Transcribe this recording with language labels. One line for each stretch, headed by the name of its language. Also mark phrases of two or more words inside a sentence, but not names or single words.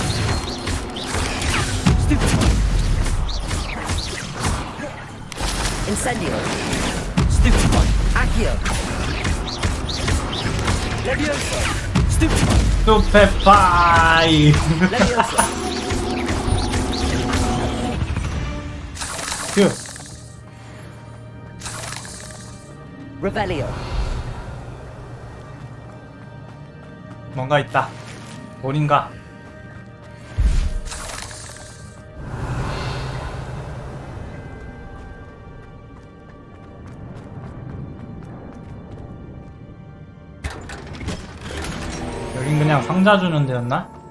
Korean: Stupefy. Incendio. Stupefy. Accio. Levioso. Stupefy. 스페파이. Levioso. 휴. Revelio. 뭔가 있다. 돌인가? 여긴 그냥 상자 주는 데였나?